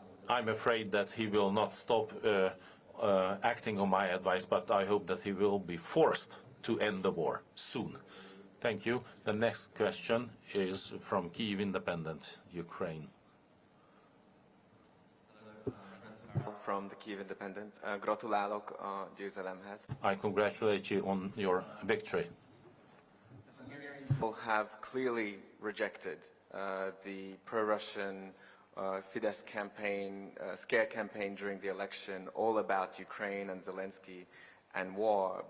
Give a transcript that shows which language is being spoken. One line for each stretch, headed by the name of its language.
English: I'm afraid that he will not stop acting on my advice, but I hope that he will be forced to end the war soon. Thank you. The next question is from Kyiv Independent, Ukraine. From the Kyiv Independent.
Hungarian: Gratulálok a győzelemhez.
English: I congratulate you on your victory. People have clearly rejected the pro-Russian Fidesz campaign, scare campaign during the election, all about Ukraine and Zelensky and war.